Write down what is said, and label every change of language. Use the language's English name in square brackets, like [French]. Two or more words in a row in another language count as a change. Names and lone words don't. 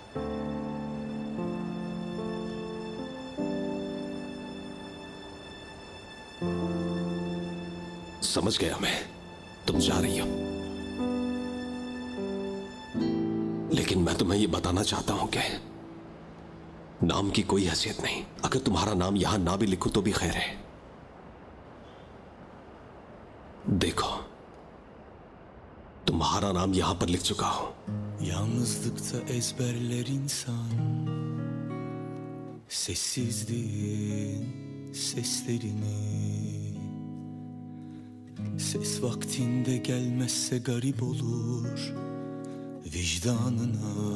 [Hindi] समझ गया मैं, तुम जा रही हो, लेकिन मैं तुम्हें यह बताना चाहता हूं कि नाम की कोई हैसियत नहीं। अगर तुम्हारा नाम यहां ना भी लिखूं तो भी खैर है। देखो, तुम्हारा नाम यहां पर लिख चुका हूं। [Turkish] Yalnızlıkta ezberler insan Sessizliğin seslerini Ses vaktinde gelmezse garip olur Vicdanına